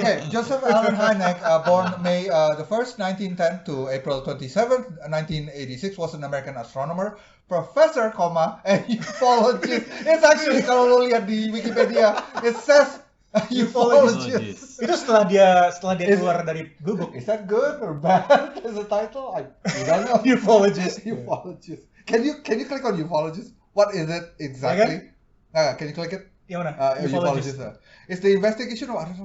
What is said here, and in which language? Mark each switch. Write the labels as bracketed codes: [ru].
[en] Okay, Joseph Allen Hynek, born May the 1st, 1910 to April 27th, 1986, was an American astronomer, professor, and ufologist. It's actually [id] kalau lo lihat di Wikipedia, [en] it says ufologist. [id] Itu setelah dia keluar dari Blue Book. [en] Is that good or bad as a title? I don't know. Ufologist. Ufologist. Can you click on ufologist? What is it exactly? Can you click it? [id] Yang mana? [en] Ufologist. It's the investigation of.